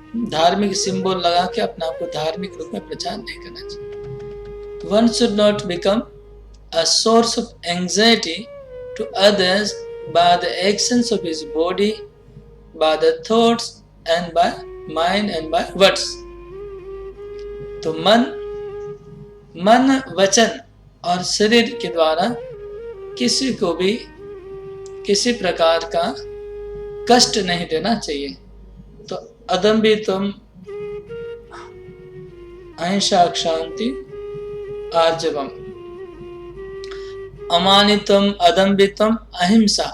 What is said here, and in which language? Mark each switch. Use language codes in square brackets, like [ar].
[hi] धार्मिक सिंबल लगा के अपने आप को धार्मिक रूप में प्रचार नहीं करना चाहिए। [en] One should not become a source of anxiety to others by the actions of his body, by the thoughts and by mind and by words। [hi] तो मन वचन और शरीर के द्वारा किसी को भी किसी प्रकार का कष्ट नहीं देना चाहिए। [sa] तो अदम्भितम अहिंसा क्षांति आर्जवम, अमानितम अदम्भितम अहिंसा।